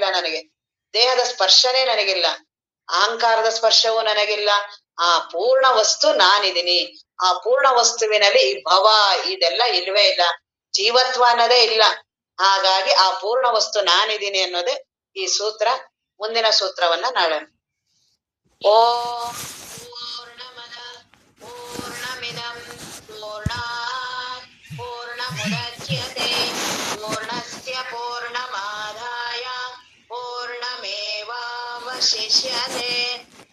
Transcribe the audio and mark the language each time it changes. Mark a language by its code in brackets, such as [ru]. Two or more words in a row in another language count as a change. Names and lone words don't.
[kn] ನನಗೆ ದೇಹದ ಸ್ಪರ್ಶನೇ ನನಗಿಲ್ಲ, ಅಹಂಕಾರದ ಸ್ಪರ್ಶವೂ ನನಗಿಲ್ಲ. ಆ ಪೂರ್ಣ ವಸ್ತು ನಾನಿದ್ದೀನಿ. ಆ ಪೂರ್ಣ ವಸ್ತುವಿನಲ್ಲಿ ಈ ಭವ ಇದೆಲ್ಲ ಇಲ್ವೇ ಇಲ್ಲ, ಜೀವತ್ವ ಅನ್ನೋದೇ ಇಲ್ಲ. ಹಾಗಾಗಿ ಆ ಪೂರ್ಣ ವಸ್ತು ನಾನಿದ್ದೀನಿ ಅನ್ನೋದೇ ಈ ಸೂತ್ರ. ಮುಂದಿನ ಸೂತ್ರವನ್ನ ನಾಳೆ. [sa] ಓಂ ಪೂರ್ಣಮದ ಪೂರ್ಣಮಿದಂ ಪೂರ್ಣಾತ್ ಪೂರ್ಣಮುದಚ್ಯತೆ ಪೂರ್ಣಸ್ಯ ಪೂರ್ಣಮಾದಾಯ ಪೂರ್ಣಮೇವಾವಶಿಷ್ಯತೆ.